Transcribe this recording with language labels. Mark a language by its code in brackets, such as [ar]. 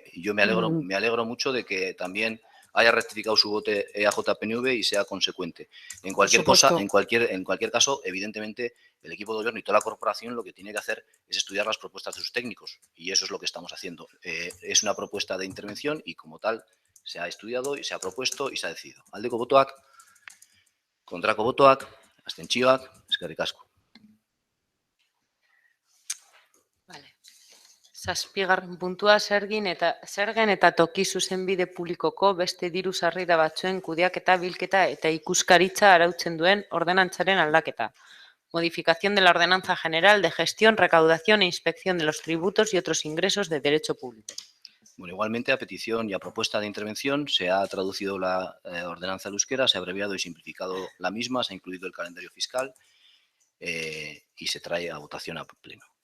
[es] Yo me alegro mucho de que también haya rectificado su voto EAJ-PNV y sea consecuente. En cualquier caso, evidentemente, el equipo de gobierno y toda la corporación lo que tiene que hacer es estudiar las propuestas de sus técnicos, y eso es lo que estamos haciendo. Es una propuesta de intervención y, como tal, se ha estudiado y se ha propuesto y se ha decidido. [eu] Aldeko botoak, kontrako botoak, abstentzioak, eskerrik asko. Zazpigarren puntua zergen eta toki zuzenbide publikoko beste diru sarrera batzuen kudeaketa, bilketa eta ikuskaritza arautzen duen ordenantzaren aldaketa. [es] Modificación de la Ordenanza General de Gestión, Recaudación e Inspección de los Tributos y otros ingresos de derecho público. Bueno, igualmente, a petición y a propuesta de intervención, se ha traducido la ordenanza al euskera, se ha abreviado y simplificado la misma, se ha incluido el calendario fiscal y se trae a votación a pleno.